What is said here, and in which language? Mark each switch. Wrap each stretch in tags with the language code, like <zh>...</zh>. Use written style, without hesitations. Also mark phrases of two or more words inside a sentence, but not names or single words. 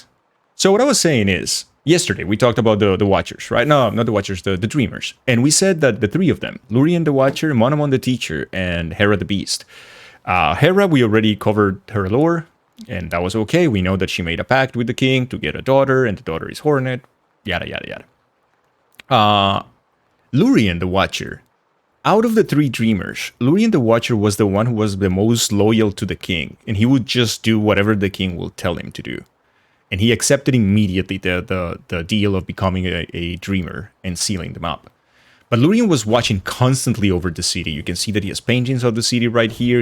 <en>So what I was saying is, yesterday we talked about the Watchers, right? No, not the Watchers, the Dreamers. And we said that the three of them, Lurien the Watcher, Monomon the Teacher, and Hera the Beast, Hera, we already covered her lore, and that was okay. We know that she made a pact with the king to get a daughter, and the daughter is Hornet, yada, yada, yada. Lurien the Watcher. Out of the 3 dreamers, Lurien the Watcher was the one who was the most loyal to the king, and he would just do whatever the king will tell him to do. And he accepted immediately the deal of becoming a dreamer and sealing them up. But Lurien was watching constantly over the city. You can see that he has paintings of the city right here.</en>